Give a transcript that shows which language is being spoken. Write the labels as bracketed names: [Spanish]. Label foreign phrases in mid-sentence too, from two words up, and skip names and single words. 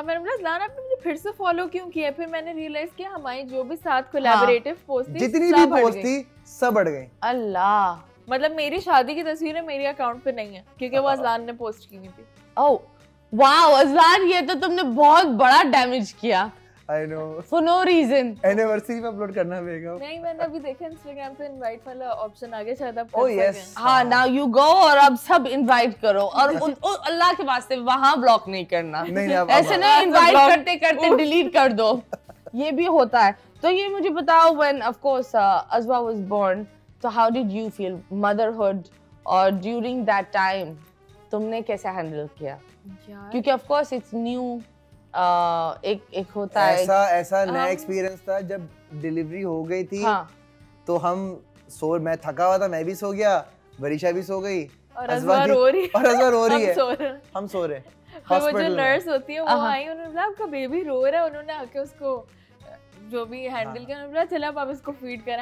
[Hindi] और मैंने बोला अज़लान आपने मुझे फिर से फॉलो क्यों किया? फिर मैंने रियलाइज किया हमारी जो भी साथ [English] collaborative post [Hindi] थी, जितनी भी पोस्ट थी सब बढ़ गई। अल्लाह, मतलब मेरी शादी की तस्वीरें मेरे अकाउंट पे नहीं है क्योंकि वो अज़लान ने पोस्ट की हुई थी। [English] oh wow [Hindi] अज़लान, ये तो तुमने बहुत बड़ा डैमेज किया। [English] I know. For no reason. [Hindi] एनिवर्सरी पे अपलोड करना पड़ेगा। नहीं, मैंने अभी देखा इंस्टाग्राम पे इनवाइट वाला ऑप्शन आ गया, शायद आप कर सकें। हाँ, [English] now you go [Hindi] और अब सब इनवाइट करो और अल्लाह के वास्ते वहाँ ब्लॉक नहीं करना। नहीं, ऐसे नहीं इनवाइट करते करते डिलीट कर दो, ये भी होता है। तो ये मुझे बताओ, [English] when of course Azwa was born, so how did you feel motherhood और during that time [Hindi] तुमने कैसे हैंडल किया? [English] क्योंकि of course it's new, [Hindi] एक होता है ऐसा नया एक्सपीरियंस था जब डिलीवरी हो गई थी। हाँ। तो मैं थका हुआ था, मैं भी सो गया, वरीशा भी सो गई और अज़वा रो रही है हम सो रहे। वो जो नर्स होती है वो आई, उन्होंने बोला आपका बेबी रो रहा है, उन्होंने आके उसको जो भी हैंडल किया, उन्होंने बोला चलो आप इसको फीड करें।